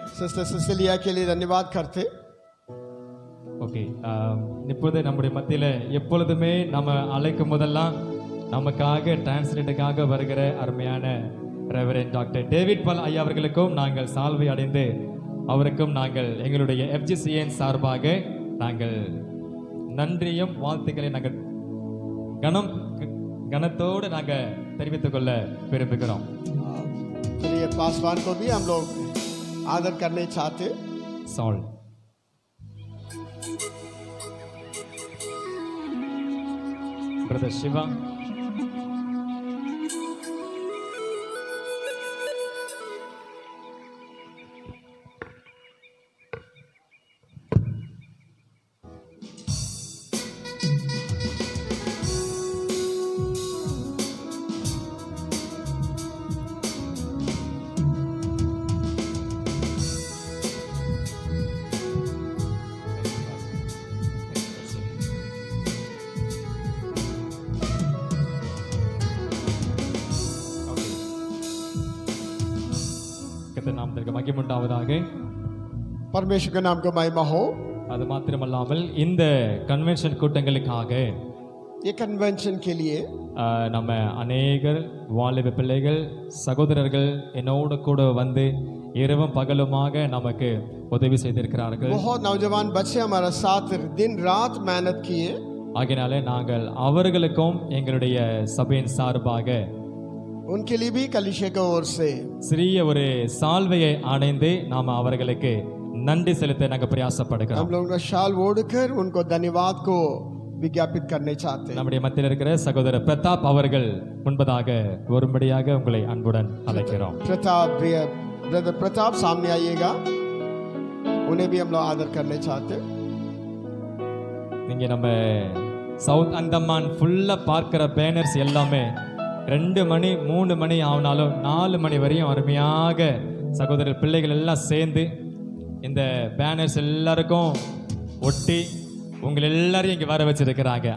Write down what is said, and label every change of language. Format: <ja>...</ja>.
<hi>Sister Sicilia के लिए धन्यवाद करते।</hi> <ta>ஓகே, இப்போது நம்முடைய மத்தியில் எப்பொழுதுமே நம்ம அழைக்கும் போதெல்லாம் நமக்காக டிரான்ஸ்லேட்டுக்காக வருகிற அருமையான ரெவரண்ட் டாக்டர் டேவிட் பால் ஐயா அவர்களுக்கும் நாங்கள் சால்வை அடைந்து அவருக்கும் நாங்கள் எங்களுடைய FGCN சார்பாக நாங்கள் நன்றியும் வாழ்த்துக்களை நாங்கள் கனத்தோடு நாங்கள் தெரிவித்துக் கொள்ள விரும்புகிறோம்।</ta> <hi>चलिए पासवान को भी हम लोग आदर करने चाहते। साल ब्रदर शिवा,</hi> <ta>நாமத்திற்கு மகிமை உண்டாவதாக।</ta> <hi>परमेश्वर के नाम को महिमा हो।</hi> <ta>அது மாத்திரமல்லாமல் இந்த கன்வென்ஷன் கூட்டங்களுக்காக</ta> <hi>ये कन्वेंशन के लिए</hi> <ta>நம்ம அநேகர் வாலிப பிள்ளைகள் சகோதரர்கள் என்னோடு கூட வந்து இரவும் பகலுமாக நமக்கு உதவி செய்திருக்கிறார்கள்।</ta> <hi>बहुत नौजवान बच्चे हमारा साथ दिन रात मेहनत किए।</hi> <ta>ஆகையினாலே நாங்கள் அவர்களுக்கும் எங்களுடைய சபையின் சார்பாக</ta> <hi>उनके लिए भी कलीसिया की ओर से</hi> <ta>சிறிய ஒரு சால்வையை அணைந்து நாம் அவர்களுக்கு நன்றி செலுத்த நாங்கள் பிரயாசப்படுகிறோம்।</ta> <hi>हम लोग शाल ओढ़कर उनको धन्यवाद को विज्ञापित करने चाहते हैं।</hi> <ta>நம்முடைய மத்தியில் இருக்கிற சகோதரர் பிரதாப் அவர்கள் முன்பதாக வரும்படியாக உங்களை அன்புடன் அழைக்கிறோம்।</ta> <hi>प्रताप ब्रदर प्रताप सामने आइएगा। उन्हें भी हम लोग आदर करने चाहते हैं।</hi> <ta>நீங்க நம்ம சவுத் அந்தமான் ஃபுல்லா பார்க்கிற பேனர்ஸ் எல்லாமே 2 மணி 3 மணி ஆனாலும் 4 மணி வரையும் அருமையாக சகோதரர் பிள்ளைகள் எல்லாம் சேர்ந்து இந்த பேனர்ஸ் எல்லாருக்கும் ஒட்டி உங்களை எல்லாரையும் இங்க வர வச்சிருக்கிறாங்க.</ta>